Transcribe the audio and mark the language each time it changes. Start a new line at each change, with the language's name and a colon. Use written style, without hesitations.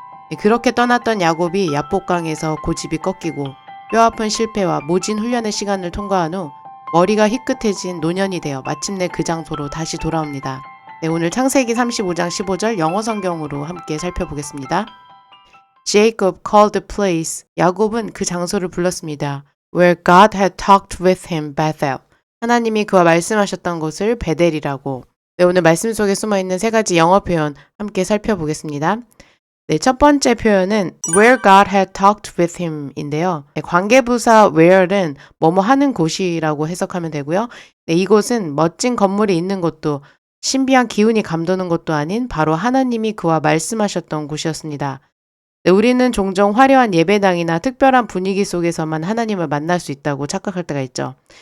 Korean: 네, 그렇게 떠났던 야곱이 야복강에서 고집이 꺾이고 뼈아픈 실패와 모진 훈련의 시간을 통과한 후 머리가 희끗해진 노년이 되어 마침내 그 장소로 다시 돌아옵니다. 네, 오늘 창세기 35장 15절 영어 성경으로 함께 살펴보겠습니다.
English: Jacob called the place.
Korean: 야곱은 그 장소를 불렀습니다.
English: Where God had talked with him, Bethel.
Korean: 하나님이 그와 말씀하셨던 곳을 베델이라고. 네, 오늘 말씀 속에 숨어있는 세 가지 영어 표현 함께 살펴보겠습니다. 네, 첫 번째 표현은
English: Where God had talked with him
Korean: 인데요. 네, 관계부사 where는 뭐뭐 하는 곳이라고 해석하면 되고요. 네, 이곳은 멋진 건물이 있는 곳도 신비한 기운이 감도는 곳도 아닌 바로 하나님이 그와 말씀하셨던 곳이었습니다. 네, 우리는 종종 화려한 예배당이나 특별한 분위기 속에서만 하나님을 만날 수 있다고 착각할 때가 있죠.